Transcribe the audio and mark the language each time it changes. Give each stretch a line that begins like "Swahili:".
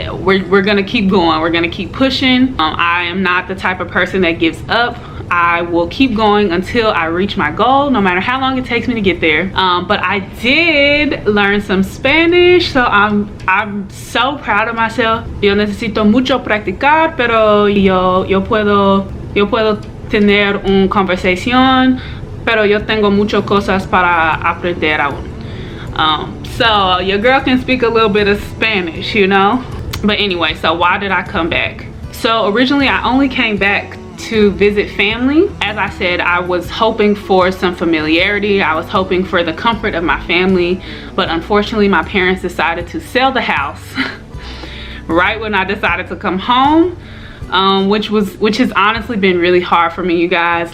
English: We're gonna keep going, we're gonna keep pushing. I am not the type of person that gives up. I will keep going until I reach my goal, no matter how long it takes me to get there. But I did learn some Spanish, so I'm so proud of myself.
Spanish: Yo necesito mucho practicar, pero yo puedo tener una conversación, pero yo tengo muchas cosas para aprender aún.
English: So your girl can speak a little bit of Spanish, you know. But anyway, so why did I come back? So originally I only came back to visit family. As I said, I was hoping for some familiarity. I was hoping for the comfort of my family, but unfortunately my parents decided to sell the house right when I decided to come home, which has honestly been really hard for me, you guys.